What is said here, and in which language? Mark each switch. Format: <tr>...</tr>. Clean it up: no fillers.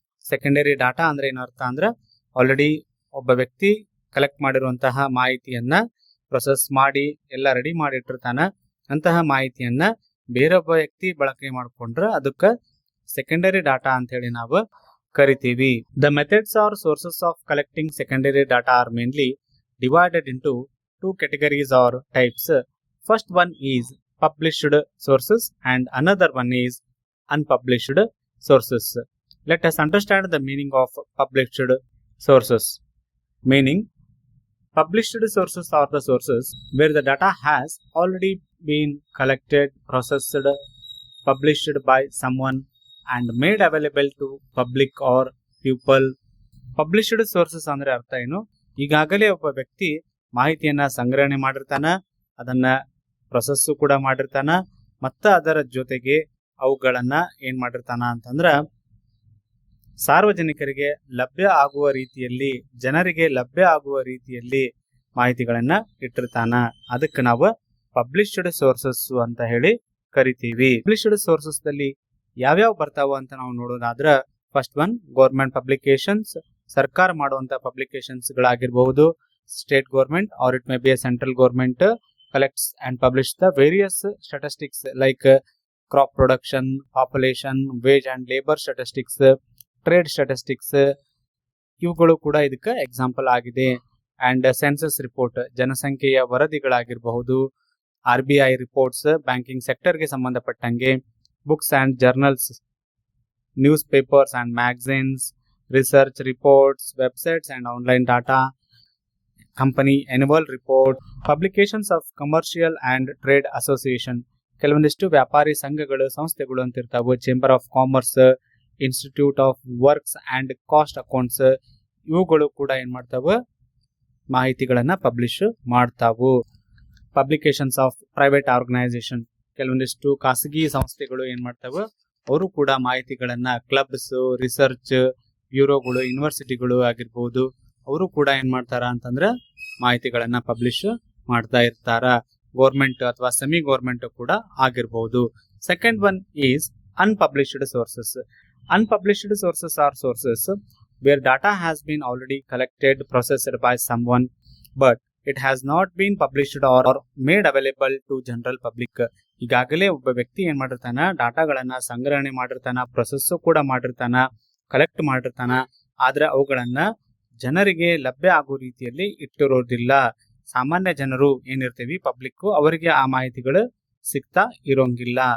<kn>Secondary data ಅಂದ್ರೆ ಏನರ್ಥ ಅಂದ್ರೆ, ಆಲ್ರೆಡಿ ಒಬ್ಬ ವ್ಯಕ್ತಿ ಕಲೆಕ್ಟ್ ಮಾಡಿರುವಂತಹ ಮಾಹಿತಿಯನ್ನ ಪ್ರೊಸೆಸ್ ಮಾಡಿ ಎಲ್ಲ ರೆಡಿ ಮಾಡಿಟ್ಟಿರ್ತಾನ. ಅಂತಹ ಮಾಹಿತಿಯನ್ನ ಬೇರೊಬ್ಬ ವ್ಯಕ್ತಿ ಬಳಕೆ ಮಾಡಿಕೊಂಡ್ರೆ ಅದಕ್ಕೆ ಸೆಕೆಂಡರಿ ಡಾಟಾ ಅಂತ ಹೇಳಿ ನಾವು ಕರಿತೀವಿ.</kn> <en>The methods are sources of collecting secondary data are mainly divided into 2 categories or types. First one is published sources and another one is unpublished sources. Let us understand the meaning of published sources. Meaning, published sources are the sources where the data has already been collected, processed, published by someone and made available to public or people.</en> <kn>Published sources ಅಂದ್ರೆ ಅರ್ಥ ಏನು, ಈಗಾಗಲೇ ಒಬ್ಬ ವ್ಯಕ್ತಿ ಮಾಹಿತಿಯನ್ನ ಸಂಗ್ರಹಣೆ ಮಾಡಿರ್ತಾನ, ಅದನ್ನ process ಕೂಡ ಮಾಡಿರ್ತಾನ, ಮತ್ತ ಅದರ ಜೊತೆಗೆ ಅವುಗಳನ್ನ ಏನ್ ಮಾಡಿರ್ತಾನ ಅಂತಂದ್ರ ಸಾರ್ವಜನಿಕರಿಗೆ ಲಭ್ಯ ಆಗುವ ರೀತಿಯಲ್ಲಿ, ಜನರಿಗೆ ಲಭ್ಯ ಆಗುವ ರೀತಿಯಲ್ಲಿ ಮಾಹಿತಿಗಳನ್ನ ಇಟ್ಟಿರ್ತಾನ. ಅದಕ್ಕೆ ನಾವು ಪಬ್ಲಿಷ್ಡ್ ಸೋರ್ಸಸ್ ಅಂತ ಹೇಳಿ ಕರಿತೀವಿ. ಪಬ್ಲಿಷ್ಡ್ ಸೋರ್ಸಸ್ ದಲ್ಲಿ ಯಾವ್ಯಾವ ಬರ್ತಾವ ಅಂತ ನಾವು ನೋಡೋದಾದ್ರ,</kn> <en>first one government publications,</en> <kn>ಸರ್ಕಾರ ಮಾಡುವಂತ publications ಗಳಾಗಿರಬಹುದು.</kn> <en>State government or it may be a central government collects and publish the various statistics like crop production, population, wage and labor statistics, trade statistics.</en> <kn>ಇವುಗಳು ಕೂಡ ಇದಕ್ಕೆ ಎಕ್ಸಾಂಪಲ್ ಆಗಿದೆ.</kn> <en>and census report,</en> <kn>ಜನಸಂಖ್ಯೆಯ ವರದಿಗಳಾಗಿರಬಹುದು. RBI reports, banking ಸೆಕ್ಟರ್ಗೆ ಸಂಬಂಧಪಟ್ಟಂಗೆ. Books and journals, news papers and magazines, research reports, websites and online data, company annual report, publications of commercial and trade association, ಕೆಲವೊಂದಿಷ್ಟು ವ್ಯಾಪಾರಿ ಸಂಘಗಳು, ಸಂಸ್ಥೆಗಳು ಅಂತ ಇರ್ತಾವೆ. Chamber of commerce, institute of works and cost accounts, ಇವುಗಳು ಕೂಡ ಏನ್ ಮಾಡ್ತಾವ, ಮಾಹಿತಿಗಳನ್ನ ಪಬ್ಲಿಷ್ ಮಾಡ್ತಾವು. ಪಬ್ಲಿಕೇಶನ್ಸ್ ಆಫ್ ಪ್ರೈವೇಟ್ ಆರ್ಗನೈಸೇಷನ್, ಕೆಲವೊಂದಿಷ್ಟು ಖಾಸಗಿ ಸಂಸ್ಥೆಗಳು ಏನ್ ಮಾಡ್ತಾವ, ಅವರು ಕೂಡ ಮಾಹಿತಿಗಳನ್ನ, ಕ್ಲಬ್ಸ್, ರಿಸರ್ಚ್ ಬ್ಯೂರೋಗಳು, ಯೂನಿವರ್ಸಿಟಿಗಳು ಆಗಿರ್ಬಹುದು, ಅವರು ಕೂಡ ಏನ್ ಮಾಡ್ತಾರ ಅಂತಂದ್ರೆ ಮಾಹಿತಿಗಳನ್ನ ಪಬ್ಲಿಷ್ ಮಾಡ್ತಾ ಇರ್ತಾರ. ಗೌರ್ಮೆಂಟ್ ಅಥವಾ ಸೆಮಿ ಗೌರ್ಮೆಂಟ್ ಕೂಡ ಆಗಿರ್ಬಹುದು.</kn> <en>Second one is unpublished sources. Unpublished sources are sources where data has been already collected, processed by someone, but it has not been published or made available to general public.</en> <kn>ಈಗಾಗಲೇ ಒಬ್ಬ ವ್ಯಕ್ತಿ ಏನ್ ಮಾಡಿರ್ತಾನ, ಡಾಟಾಗಳನ್ನ ಸಂಗ್ರಹಣೆ ಮಾಡಿರ್ತಾನ, process ಕೂಡ ಮಾಡಿರ್ತಾನ, collect ಮಾಡಿರ್ತಾನ, ಆದ್ರೆ ಅವುಗಳನ್ನ ಜನರಿಗೆ ಲಭ್ಯ ಆಗೋ ರೀತಿಯಲ್ಲಿ ಇಟ್ಟಿರೋದಿಲ್ಲ. ಸಾಮಾನ್ಯ ಜನರು ಏನಿರ್ತೀವಿ ಪಬ್ಲಿಕ್, ಅವರಿಗೆ ಆ ಮಾಹಿತಿಗಳು ಸಿಗ್ತಾ ಇರೋಂಗಿಲ್ಲ.</kn>